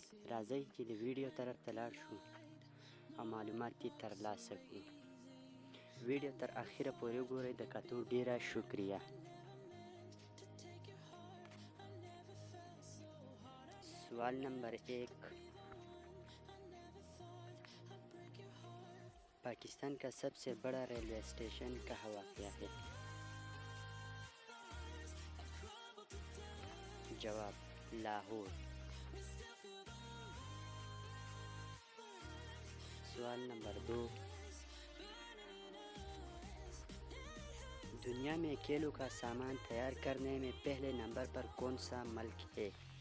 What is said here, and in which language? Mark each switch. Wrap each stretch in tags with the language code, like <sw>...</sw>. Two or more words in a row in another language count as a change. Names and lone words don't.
<ps>راځئ چې د ویډیو طرف ته لاړ شو او معلومات یې ترلاسه کړو. ویډیو تر اخره پورې وګورئ. د کتو ډیره شکریه.</ps> <ur>سوال نمبر 1، پاکستان کا سب سے بڑا</ur> <en>railway station</en> <ur>کہاں واقع ہے? جواب لاہور. سوال نمبر 2، دنیا میں کیلوں کا سامان تیار کرنے میں پہلے نمبر پر کون سا ملک ہے?</ur>